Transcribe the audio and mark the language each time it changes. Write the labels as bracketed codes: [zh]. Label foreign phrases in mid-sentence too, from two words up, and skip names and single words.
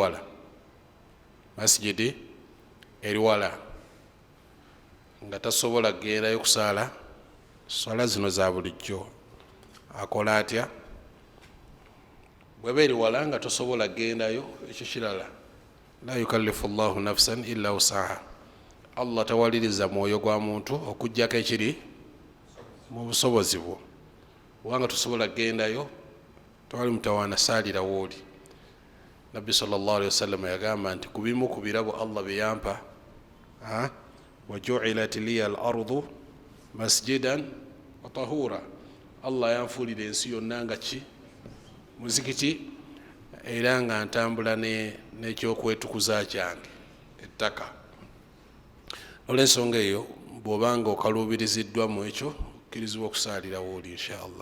[lg] eri wala nga tasobola kugendayo kusaala swala zino za bulijjo, akola atya? Bweba eri wala nga tosobola kugendayo, ekyo kirala. [ar] لا يكلف الله نفسا إلا وسعها. [lg] Allah tawaliriza mwoyo gwa muntu okujjako ekiri mu busobozi bwo. Wanga tosobola kugendayo, tewali mutawaana, saalira wooli. Nabbi [ar] صلى الله عليه وسلم [lg] yagamba nti kubimu ku birabo Allah bye yampa, [ar] وجعلت لي الأرض مسجدا وطهورا, [lg] Allah yanfuulira ensi yonna nga ki? Muzikiti, era nga ntambula n'ekyokwetukuza kyange, ettaka. Olw'ensonga eyo bw'obanga okaluubiriziddwa mu ekyo okkirizibwa okusaalira wooli [ar] إن شاء الله.